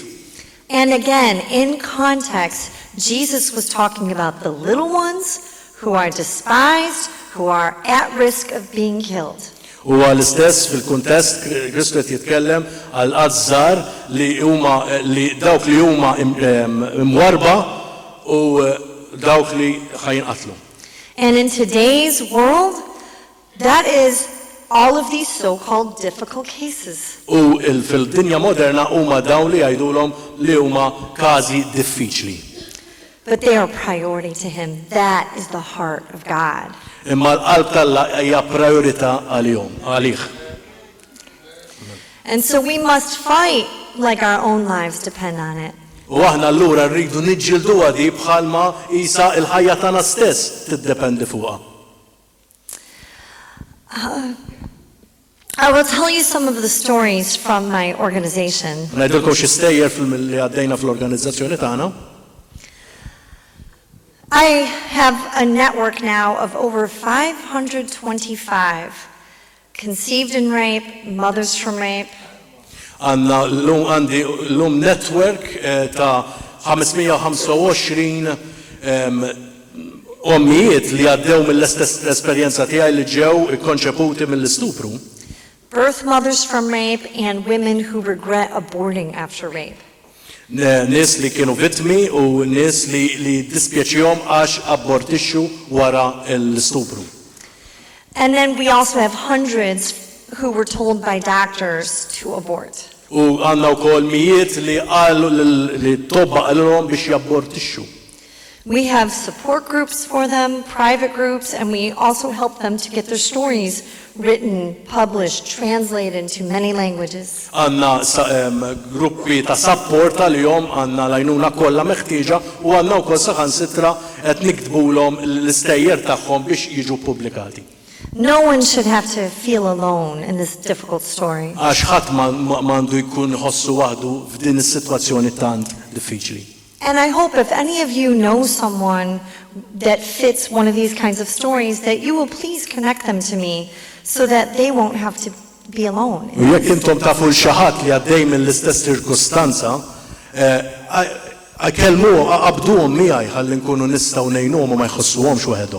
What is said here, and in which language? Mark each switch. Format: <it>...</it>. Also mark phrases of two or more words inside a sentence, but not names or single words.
<en>And again, in context, Jesus was talking about the little ones who are despised, who are at risk of being killed.</en> <mt>U għal-istess fil-kuntest Kristu qed jitkellem għal qażżar li huma li dawk li huma imwarba u dawk li ħajinqatlu.</mt> <en>And in today's world, that is all of these so-called difficult cases.</en> <mt>U fil-dinja moderna huma dawn li jgħidulhom li huma każi diffiċli.</mt> <en>But they are priority to him. That is the heart of God.</en> <mt>Imma l-qalb talla hija priorità għalih.</mt> <en>And so we must fight like our own lives depend on it.</en> <mt>U aħna allura rridu niġġieldu għadi bħalma isa l-ħajja tagħna stess tiddependi fuqha.</mt> <en>I will tell you some of the stories from my organization.</en> <mt>Ngħidilkom xi stejjer li għaddejna fl-organizzazzjoni tagħna.</mt> <en>I have a network now of over 525 conceived in rape, mothers from rape.</en> <mt>Għandna għandi l-lum network ta' 525 ommijiet li għaddew mill-istess esperjenza tiegħi li ġew ikkonċeputi mill-istupru.</mt> <en>Birth mothers from rape and women who regret aborting after rape.</en> <mt>Nies li kienu vittmi u nies li dispjaċihom għax abortixxu wara l-istupru.</mt> <en>And then we also have hundreds who were told by doctors to abort.</en> <mt>U għandna wkoll mijiet li qalu li tobba qalilhom biex jabbortixxu.</mt> <en>We have support groups for them, private groups, and we also help them to get their stories written, published, translated into many languages.</en> <mt>Għandna gruppi ta' support għalihom għandna l-għajnuna kollha meħtieġa u għandna wkoll saħansitra qed niktbulhom l-istejjer tagħhom biex jiġu pubblikati.</mt> <en>No one should have to feel alone in this difficult story.</en> <mt>Għax ħadd m'għandu jkun ħossu waħdu f'din is-sitwazzjoni tant diffiċli.</mt> <en>And I hope if any of you know someone that fits one of these kinds of stories, that you will please connect them to me so that they won't have to be alone.</en> <mt>U jekk intom tafu xi ħadd li għaddej mill-istess ċirkustanza, qabduhom miegħi ħalli nkunu nistgħu ngħinuhom u ma jħossuhomx waħedhom.</mt>